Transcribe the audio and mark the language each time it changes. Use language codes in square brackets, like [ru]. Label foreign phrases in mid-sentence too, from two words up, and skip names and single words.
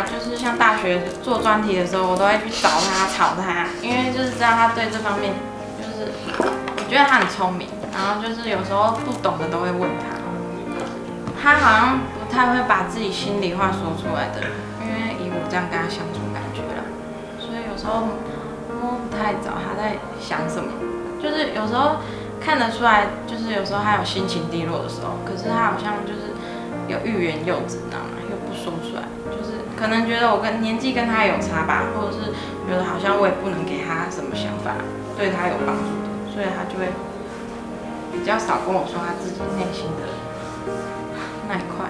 [zh] 就是像大學做專題的時候，我都會去找他、吵他，因為就是知道他對這方面，就是我覺得他很聰明，然後就是有時候不懂的都會問他。他好像不太會把自己心裡話說出來的，因為以我這樣跟他相處感覺啦，所以有時候。摸不太着他在想什麼，就是有時候看得出來，就是有時候他有心情低落的時候，可是他好像就是有欲言又止，你知道嗎？又不說出來，就是可能覺得我跟年紀跟他有差吧，或者是覺得好像我也不能給他什麼想法對他有幫助的，所以他就會比較少跟我說他自己內心的那一塊。